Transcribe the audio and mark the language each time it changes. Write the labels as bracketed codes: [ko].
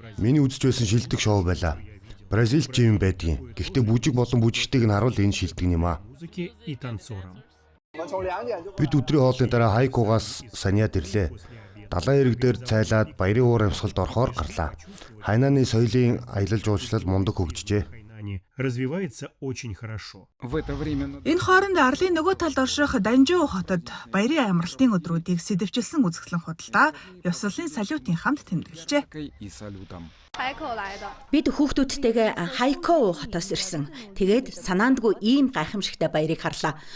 [mn] Миний үзэж байсан шилдэг шоу байлаа. Бразилч юм байдгийн. Гэхдээ бүжиг болон бүжигчдийг нь харуул энэ шилдэг юм аа. Бид өдрийн хоолны дараа Хайкугаас Саньяд ирлээ. Далайн эрэг дээр цайлаад баярын уур амьсгалд орохоор гарлаа. Хайнаны соёлын аялал жуулчлал мундаг хөгжижээ. [ru] Развивается очень хорошо. В это время [mn] Энэ хооронд арлын нөгөө талд орших Данжуу хотод баярын амралтын өдрүүдийг сэдэвчилсэн үзэсгэлэн худалдаа ёслолын салютын хамт тэмдэглэжээ. [ru] и салютом. [mn] Бид хүүхдүүдтэйгээ Хайко хотоос ирсэн. Тэгээд санаандгүй ийм гайхамшигтай баярыг харлаа.